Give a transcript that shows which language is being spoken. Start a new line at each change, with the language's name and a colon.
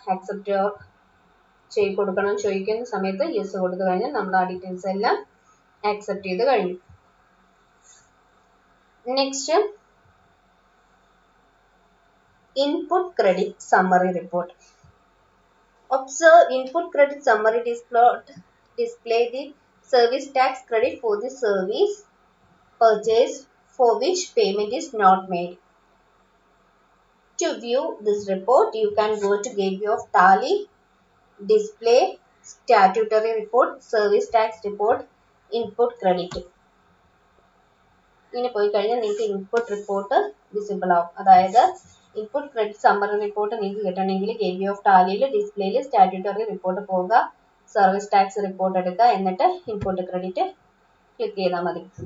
Malayalam: Accept കൊടുക്കണം ചോദിക്കുന്ന സമയത്ത് യെസ് കൊടുത്തു കഴിഞ്ഞാൽ നമ്മൾ ആ ഡീറ്റെയിൽസ് എല്ലാം ആക്സെപ്റ്റ് ചെയ്ത് കഴിഞ്ഞു. Next input credit summary report.
English: Observe input credit summary display the service tax credit for the service purchase for which payment is not made. To view this report, you can go to Gateway of Tally, Display, Statutory Report, Service Tax Report, Input Credit.
Malayalam: ഇങ്ങനെ പോയി കഴിഞ്ഞാൽ നിങ്ങൾക്ക് input report visible ആവും. അതായത് input credit summary report നിങ്ങൾക്ക് കിട്ടണമെങ്കിൽ gateway of ടാലിയിൽ ഡിസ്പ്ലേയിൽ statutory report പോവുക, service tax report എടുക്കുക, എന്നിട്ട് ഇൻപുട്ട് ക്രെഡിറ്റ് ക്ലിക്ക് ചെയ്താൽ മതി.